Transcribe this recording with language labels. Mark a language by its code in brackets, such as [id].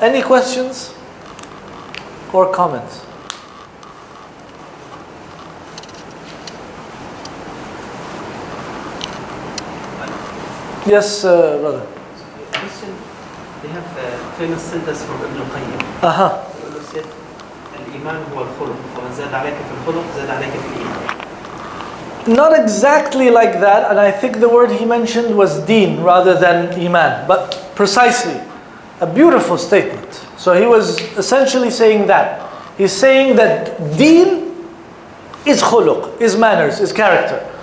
[en] Any questions or comments? Yes, brother. Question. They have a famous sentence from Ibn Qayyim. Aha. said, [ar] الإيمان هو الخلق ومن زاد عليك في الخلق زاد عليك في الإيمان. [en] Not exactly like that, and I think the word he mentioned was deen rather than iman, but precisely a beautiful statement. So he was essentially saying that. He's saying that deen is khuluq, is manners, is character.